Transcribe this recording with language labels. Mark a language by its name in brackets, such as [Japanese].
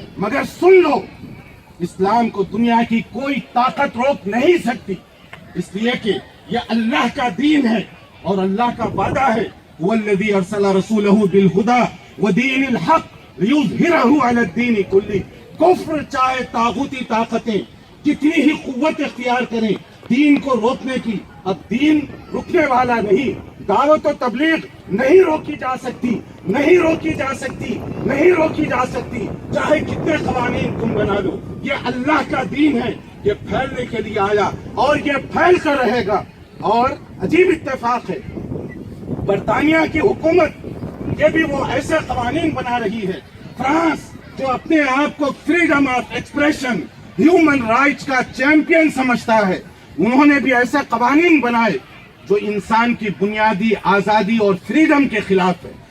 [Urdu] مگر سن لو، اسلام کو دنیا کی کوئی طاقت روک نہیں سکتی، اس لیے کہ یہ اللہ کا دین ہے اور اللہ کا وعدہ ہے [Arabic] والذی ارسل رسولہ بالہدی ودین الحق لیظہرہ علی الدین کلہ. [Urdu] کفر چاہے طاغوتی طاقتیں کتنی ہی قوت اختیار کریں دین کو روکنے کی، اب دین رکنے والا نہیں. دعوت و تبلیغ نہیں روکی جا سکتی، نہیں روکی جا سکتی، نہیں روکی جا سکتی، چاہے کتنے قوانین تم بنا لو. یہ اللہ کا دین ہے، یہ پھیلنے کے لیے آیا اور یہ پھیل کر رہے گا. اور عجیب اتفاق ہے، برطانیہ کی حکومت یہ بھی وہ ایسے قوانین بنا رہی ہے. فرانس جو اپنے آپ کو freedom of expression, human rights کا چیمپئن سمجھتا ہے، انہوں نے بھی ایسے قوانین بنائے جو انسان کی بنیادی آزادی اور فریڈم کے خلاف ہے.